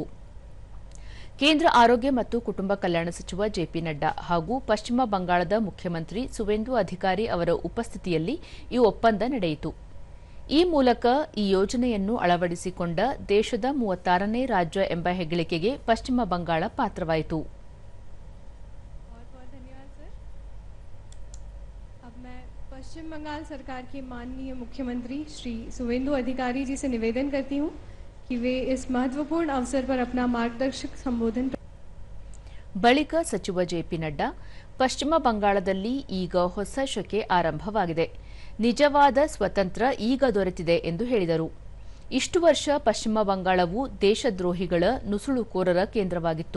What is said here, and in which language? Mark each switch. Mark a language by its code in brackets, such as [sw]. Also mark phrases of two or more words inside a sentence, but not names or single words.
[kn] ಕೇಂದ್ರ ಆರೋಗ್ಯ ಮತ್ತು ಕುಟುಂಬ ಕಲ್ಯಾಣ ಸಚಿವ ಜೆಪಿ ನಡ್ಡಾ ಹಾಗೂ ಪಶ್ಚಿಮ ಬಂಗಾಳದ ಮುಖ್ಯಮಂತ್ರಿ ಸುವೇಂದು ಅಧಿಕಾರಿ ಅವರ ಉಪಸ್ಥಿತಿಯಲ್ಲಿ ಈ ಒಪ್ಪಂದ ನಡೆಯಿತು. ಈ ಮೂಲಕ ಈ ಯೋಜನೆಯನ್ನು ಅಳವಡಿಸಿಕೊಂಡ ದೇಶದ 36ನೇ ರಾಜ್ಯ ಎಂಬ ಹೆಗ್ಗಳಿಕೆಗೆ ಪಶ್ಚಿಮ ಬಂಗಾಳ ಪಾತ್ರವಾಯಿತು. [hi] पश्चिम बंगाल सरकार के माननीय मुख्यमंत्री श्री सुवेंदु अधिकारी जी से निवेदन करती हूं कि वे इस महत्वपूर्ण अवसर पर अपना मार्गदर्शक संबोधन. [kn] ಬಳಿಕ ಸಚಿವ ಜೆಪಿ ನಡ್ಡಾ ಪಶ್ಚಿಮ ಬಂಗಾಳದಲ್ಲಿ ಈಗ ಹೊಸ ಶಕೆ ಆರಂಭವಾಗಿದೆ, ನಿಜವಾದ ಸ್ವತಂತ್ರ ಈಗ ದೊರೆತಿದೆ ಎಂದು ಹೇಳಿದರು. ಇಷ್ಟು ವರ್ಷ ಪಶ್ಚಿಮ ಬಂಗಾಳವು ದೇಶದ್ರೋಹಿಗಳ ನುಸುಳುಕೋರರ ಕೇಂದ್ರವಾಗಿತ್ತು.